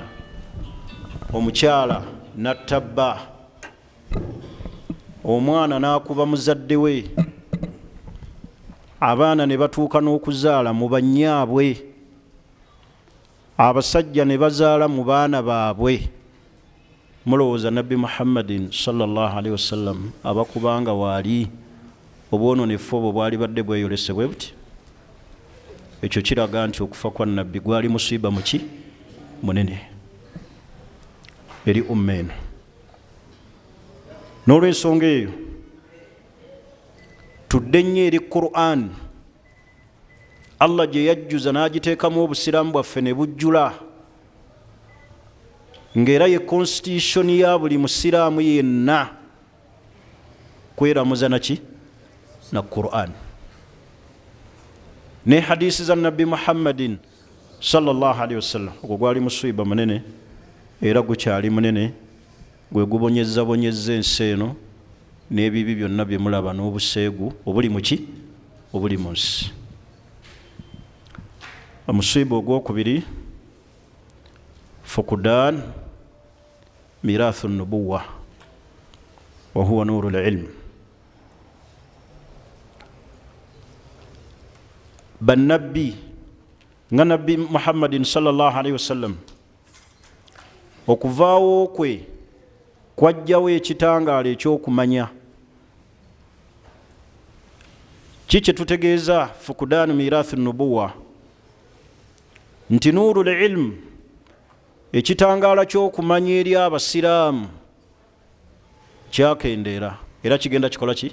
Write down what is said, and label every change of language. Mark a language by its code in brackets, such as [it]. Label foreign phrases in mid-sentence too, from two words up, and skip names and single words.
[lg] Omukyala natta bba. Omwana n'akuba muzadde we. Abaana ne batuuka n'okuzaala mu bannyaabwe. Abasajja ne bazaala mu baana baabwe. Mulowooza nabbi Muhammadin [ar] صلى الله عليه وسلم [lg] abakubanga waali obwononefu obwo bwali badde bweyolese bwe buti? Ekyo kiraga nti okufa kwa nabbi gwali musiiba muki? Munene eri umma eno. N'olw'ensonga eyo tudde nnyo eri Qur'an, Allah gye yajjuza n'agiteekamu obusiraamu bwaffe ne bujjula, ng'era ye constitution ya buli musiraamu yenna kweramuza naki na Qur'an ne hadisi za Nabbi Muhammadin [ar] صلى الله عليه وسلم. [lg] Ogwo gwali musiba munene era gukyali munene, gwe gubonyeza bonyeza ensi eno n'ebibi byonna bye mulaba n'obuseegu obuli muki obuli mu nsi. Omusiba ogwokubiri [ar] فقدان ميراث النبوة وهو نور العلم. [lg] Bannabbi nga Nabbi Muhammadin [ar] صلى الله عليه وسلم [lg] okuvaawo kwe kwajjawo ekitangaala ekyokumanya. Kiki tutegeeza [ar] فقدان ميراث النبوة? [lg] Nti [ar] نور العلم, [lg] ekitangaala ky'okumanya eri abasiraamu kyakendeera era kigenda kikola ki?